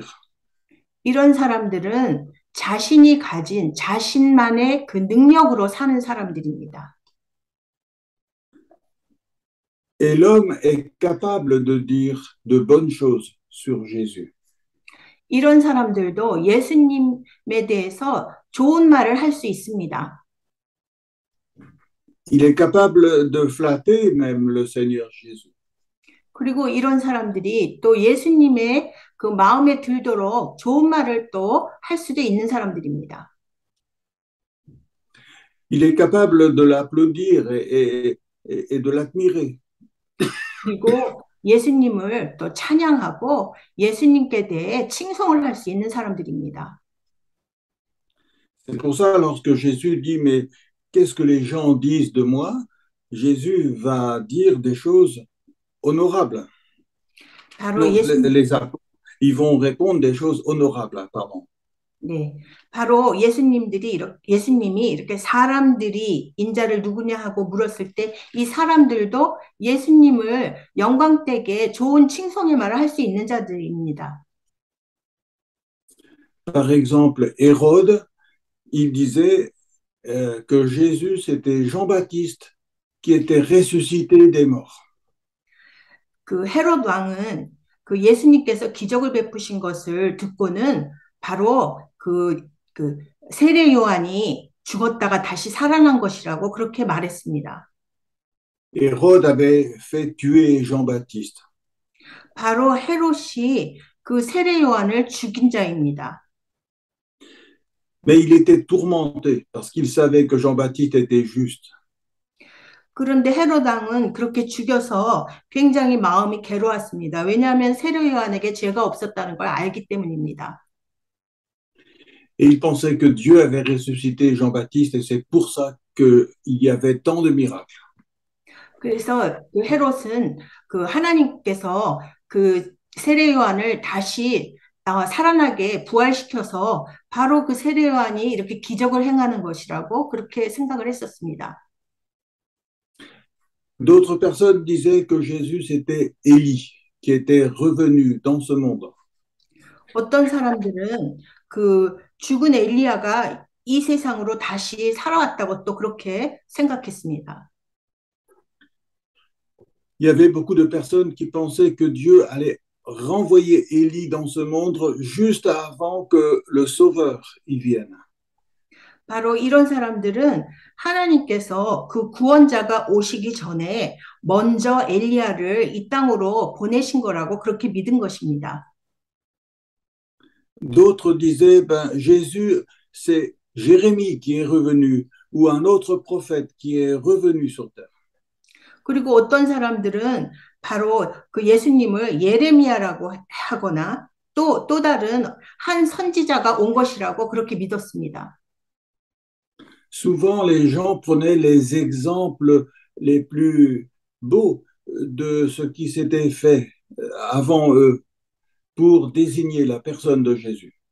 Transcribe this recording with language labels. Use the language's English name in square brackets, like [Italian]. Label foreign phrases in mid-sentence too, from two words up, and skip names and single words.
[Korean] 이런 사람들은 자신이 가진 자신만의 그 능력으로 사는 사람들입니다. [French] Et l'homme est capable de dire de bonnes choses sur Jésus. [Korean] 이런 사람들도 예수님에 대해서 좋은 말을 할 수 있습니다. [French] Il est capable de flatter même le Seigneur Jésus. [Korean] 그리고 이런 사람들이 또 예수님의 그 마음에 들도록 좋은 말을 또 할 수도 있는 사람들입니다. [French] Il est capable de l'applaudir et de l'admirer. [Korean] 그리고 예수님을 또 찬양하고 예수님께 대해 칭송을 할 수 있는 사람들입니다. [French] C'est pour ça, lorsque Jésus dit, mais qu'est-ce que les gens disent de moi? Jésus va dire des choses honorables. [Korean] 바로 [French] Non, ils vont répondre des choses honorables, pardon. [Korean] 네, 바로 예수님이 이렇게 사람들이 인자를 누구냐 하고 물었을 때 이 사람들도 예수님을 영광되게 좋은 칭송의 말을 할 수 있는 자들입니다. [French] Par exemple, Hérode, il disait que Jésus, c'était Jean-Baptiste qui était ressuscité des morts. [Korean] 그 헤롯 왕은 그 예수님께서 기적을 베푸신 것을 듣고는 바로 그 세례 요한이 죽었다가 다시 살아난 것이라고 그렇게 말했습니다. [French] Hérode avait fait tuer Jean-Baptiste. [Korean] 바로 헤롯이 그 세례 요한을 죽인 자입니다. [French] Mais il était tourmenté parce qu'il savait que Jean-Baptiste était juste. [Korean] 그런데 헤롯 왕은 그렇게 죽여서 굉장히 마음이 괴로웠습니다. 왜냐하면 세례 요한에게 죄가 없었다는 걸 알기 때문입니다. [French] Et il pensait que Dieu avait ressuscité Jean-Baptiste et c'est pour ça qu'il y avait tant de miracles. [Korean] 그래서 그 헤롯은 그 하나님께서 그 세례 요한을 다시 살아나게 부활시켜서 바로 그 세례 요한이 이렇게 기적을 행하는 것이라고 그렇게 생각을 했었습니다. [French] D'autres personnes disaient que Jésus c'était Élie qui était revenu dans ce monde. [Korean] 어떤 사람들은 그 죽은 엘리야가 이 세상으로 다시 살아왔다고 또 그렇게 생각했습니다. [French] Il y avait beaucoup de personnes qui pensaient que Dieu allait renvoyer Élie dans ce monde juste avant que le Sauveur y vienne. [Korean] 바로 이런 사람들은 하나님께서 그 구원자가 오시기 전에 먼저 엘리야를 이 땅으로 보내신 거라고 그렇게 믿은 것입니다. [French] D'autres disaient, ben, Jésus, c'est Jérémie qui est revenu ou un autre prophète qui est revenu sur terre. [Korean] 그리고 어떤 사람들은 바로 그 예수님을 예레미야라고 하거나 또 다른 한 선지자가 온 것이라고 그렇게 믿었습니다. [French] Souvent, les gens prenaient les exemples les plus beaux de ce qui s'était fait avant eux pour désigner la personne de Jésus.